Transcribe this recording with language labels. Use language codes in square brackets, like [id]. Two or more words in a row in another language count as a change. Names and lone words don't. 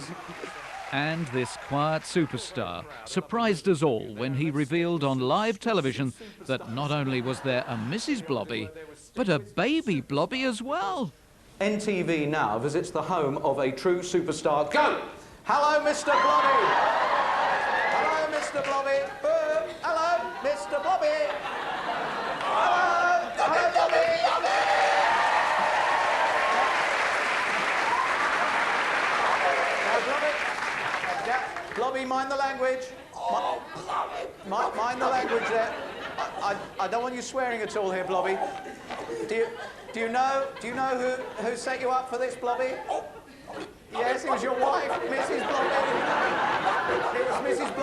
[en] And this quiet superstar surprised us all when he revealed on live television that not only was there a Mrs. Blobby, but a baby Blobby as well. NTV now visits the home of a true superstar. Go! Hello, Mr. Blobby! Hello, Mr. Blobby! Hello, Mr. Blobby! Hello! Hello, Blobby! Blobby, mind the language. Mind the language there. I don't want you swearing at all here, Blobby. Do you know who set you up for this, Blobby? Yes, it was your wife, Mrs. Blobby. It was Mrs.